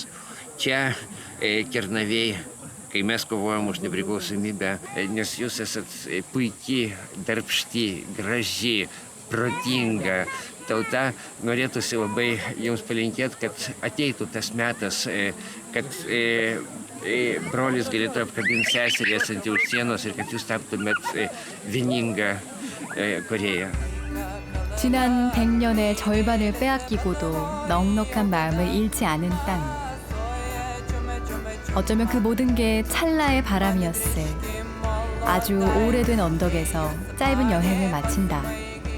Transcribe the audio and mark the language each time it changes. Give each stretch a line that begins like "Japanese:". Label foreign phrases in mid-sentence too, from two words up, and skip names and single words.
Lithuanian: Čia Kernavėj, kai mes kovojam už nepriklausomybę, nes jūs esat puikiai, darbšti, graži, protinga tauta, norėtųsi labai jums palinkėti, kad ateitų tas metas, kad brolis galėtų apkabinti seserį esantį už sienos ir kad jūs taptumėt vieninga Korea.
Korean: 지난 100년의 절반을 빼앗기고도 넉넉한 마음을 잃지 않은 땅. 어쩌면 그 모든 게 찰나의 바람이었을 아주 오래된 언덕에서 짧은 여행을 마친다.